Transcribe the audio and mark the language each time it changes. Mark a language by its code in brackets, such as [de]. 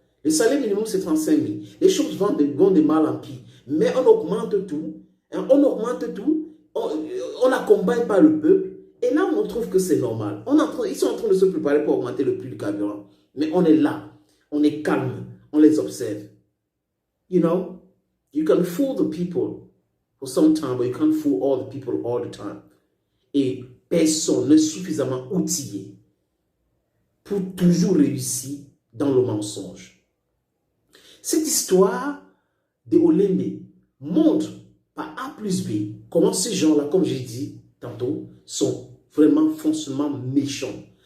[fr] Le salaire minimum c'est 35 000. Les choses vont de mal en pis. Mais on augmente tout. On augmente tout. on n'accompagne pas le peuple. Et là, on trouve que c'est normal. Ils sont en train de se préparer pour augmenter le prix du carburant. Mais on est là, on est calme, on les observe. [en] You know, you can fool the people for some time, but you can't fool all the people all the time. [fr] Et personne n'est suffisamment outillé pour toujours réussir dans le mensonge. Cette histoire de Olembe montre par A plus B comment ces gens-là, comme j'ai dit tantôt, sont vraiment foncièrement méchants.